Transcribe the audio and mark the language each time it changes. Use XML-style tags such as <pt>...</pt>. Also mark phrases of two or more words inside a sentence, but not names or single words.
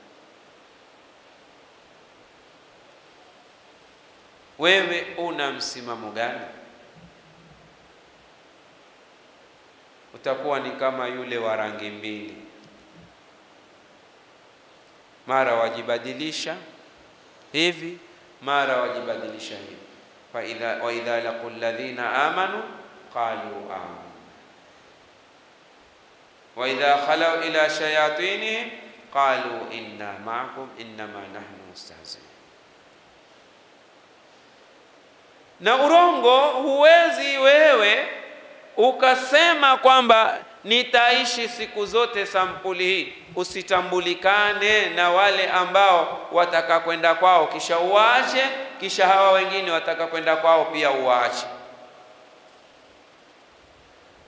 <sw>Wewe una msimamo gani? Utakuwa ni kama yule wa rangi mbili, mara wajibadilisha hivi, mara wajibadilisha hivi.</sw> <ar>وإذا لقوا الذين آمنوا قالوا آمنا وإذا خلوا إلى شياطينهم قالوا إنا معكم إنما نحن مستهزئون.</ar> <sw>Na urongo, huwezi wewe ukasema kwamba nitaishi siku zote sampuli hii, usitambulikane na wale ambao wataka kwenda kwao kisha uache, kisha hawa wengine wataka kwenda kwao pia uache.</sw>